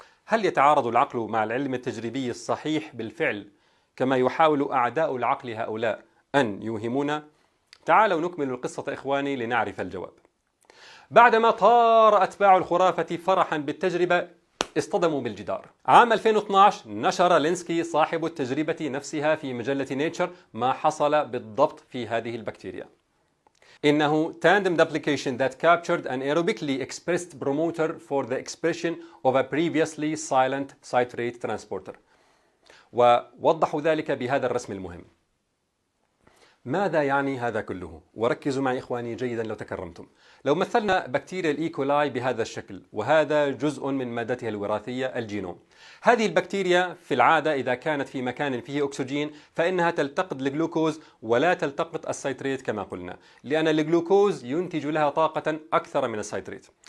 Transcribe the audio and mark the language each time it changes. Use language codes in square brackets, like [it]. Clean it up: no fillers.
[ar] هل يتعارض العقل مع العلم التجريبي الصحيح بالفعل كما يحاول أعداء العقل هؤلاء أن يوهمونا؟ تعالوا نكمل القصة إخواني لنعرف الجواب. بعدما طار أتباع الخرافة فرحا بالتجربة اصطدموا بالجدار. عام 2012 نشر لينسكي صاحب التجربة نفسها في مجلة نيتشر ما حصل بالضبط في هذه البكتيريا. إنه [en] tandem duplication that captured an aerobically expressed promoter for the expression of a previously silent citrate transporter. [ar] ووضحوا ذلك بهذا الرسم المهم. ماذا يعني هذا كله؟ وركزوا معي إخواني جيدا لو تكرمتم. لو مثلنا بكتيريا الإيكولاي بهذا الشكل، وهذا جزء من مادتها الوراثية الجينوم. هذه البكتيريا في العادة إذا كانت في مكان فيه أكسجين فإنها تلتقط الجلوكوز ولا تلتقط السيتريت كما قلنا، لأن الجلوكوز ينتج لها طاقة أكثر من السيتريت.